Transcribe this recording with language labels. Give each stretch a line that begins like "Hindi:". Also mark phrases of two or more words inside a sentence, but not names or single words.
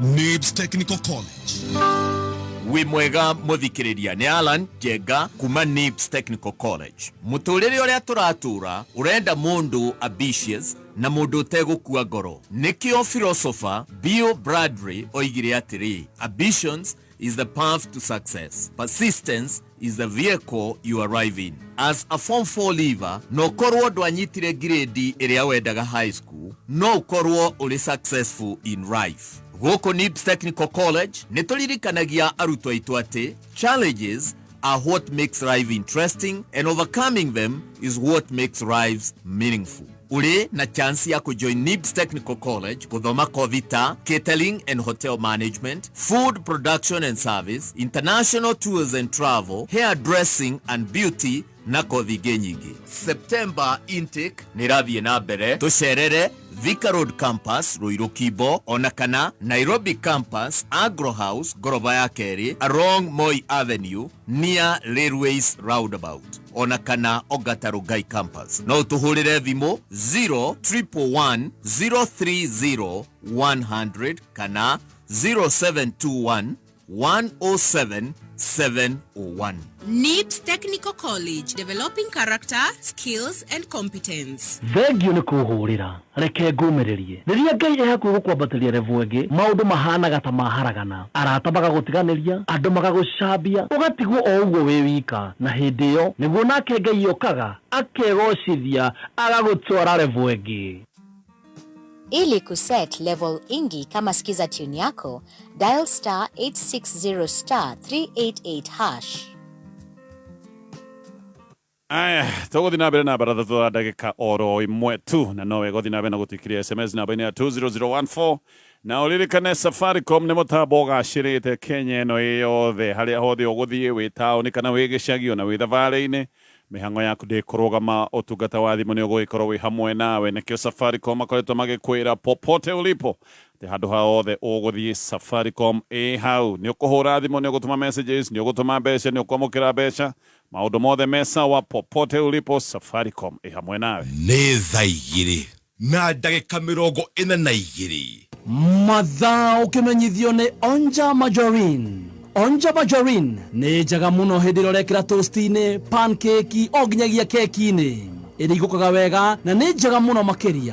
Kikuyu: NIBS Technical College. Wi mwega muthikiriria ni Alan Jega kuma NIBS Technical College. Muturire uria turatura urenda mundu ambitious na mundu utegukua ngoro. Nikio philosopher Bill Bradbury oigire atiri,
English: ambitions is the path to success. Persistence is the vehicle you arrive in. As a Form 4 leaver,
Kikuyu: no korwo dwanyitire grade iria wendaga
English: high school,
Kikuyu: no korwo uri
English: successful in life.
Kikuyu: Goko NIBS Technical College nituririkanagia arutwo aitu ati
English: challenges are what makes life interesting and overcoming them is what makes lives meaningful.
Kikuyu: Uri na chance ya kujoin
English: NIBS Technical College
Kikuyu: kuthoma kothi ta
English: catering and hotel management, food production and service, international tours and travel, hairdressing and beauty
Kikuyu: na kothi nyingi.
English: September intake
Kikuyu: nirathie na mbere. Tucerere Thika Road Campus Ruiru Kibo, ona kana Nairobi Campus Agro House goroba ya keri along Moi Avenue near Railways Roundabout, ona kana Ogata Rugai Campus. No tuhurire thimo 031030 kana 0721 107 701.
English: NIBS Technical College, developing character, skills and competence.
Kikuyu: Thengio ni kuhurira reke ngumererie riria Ngai ehakuhi gukwambatiria revu ingi maundu mahanaga ta maharagana arata magagutiganiria andu magagucambia ugatigwo o uguo wi wika na hindi iyo niguo nake Ngai okaga akegocithia agagutwara revu ingi.
Swahili: Ili kuset level ingi kama skiza tune yako,
English: dial star
Swahili: 860 388 hash.
Kikuyu: Aya, tuguthi na mbere na baratha twa ndagika oro imwe tu na no wega guthi na mbere na gutikiria SMS namba ya 20014 na uririkane Safaricom ni mutambo gacirite Kenya ino yothe haria hothe uguthie wi tauni kana wi gicagi ona wi thabarĩ-inĩ mihango yaku ndikurugama utungata wa thimu ni uguikorwo wi hamwe nawe nikio Safaricom akoretwo magikwira
Swahili: popote ulipo
Kikuyu: te handu hothe uguthie Safaricom hau ni ukuhura thimu ni ugutuma messages ni ugutuma mbeca ni ukwamukira mbeca maundu mothe mesa wa
Swahili: popote ulipo
Kikuyu: Safaricom hamwe nawe. Nĩ thaa igĩrĩ na ndagĩka 42 mathaa ukimenyithio ni Onja Margarine. Onja Margarine ni njega muno hindi ĩrĩa ũrekĩra toast-inĩ, pancake o nginyagia keki-inĩ ĩrĩa igukaga wega na ni njega muno makĩria.